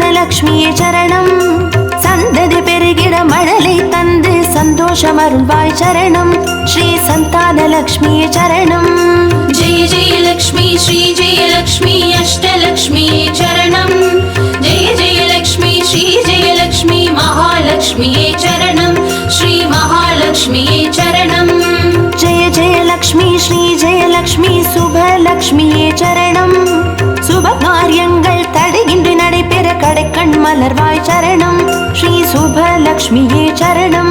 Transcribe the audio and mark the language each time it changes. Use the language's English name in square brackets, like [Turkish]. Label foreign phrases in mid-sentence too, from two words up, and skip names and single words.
[Tamil] லக்ஷ்மியே சரணம். சந்ததி பெருகிட மழலை தந்து சந்தோஷம் அருள்வாய் சரணம். ஸ்ரீ சந்தான லக்ஷ்மியே சரணம். [Sanskrit] जय जय लक्ष्मी श्री जय लक्ष्मी अष्टलक्ष्मी चरणं जय जय लक्ष्मी श्री जय लक्ष्मी महालक्ष्मी चरणं श्री महालक्ष्मी चरणं जय जय लक्ष्मी श्री जय लक्ष्मी [Tamil] சுபலக்ஷ்மியே சரணம். சுப காரியங்கள் தடையின்றி நடைபெற கடைக்கண் மலர்வாய் சரணம். ஸ்ரீ சுபலக்ஷ்மியே சரணம்.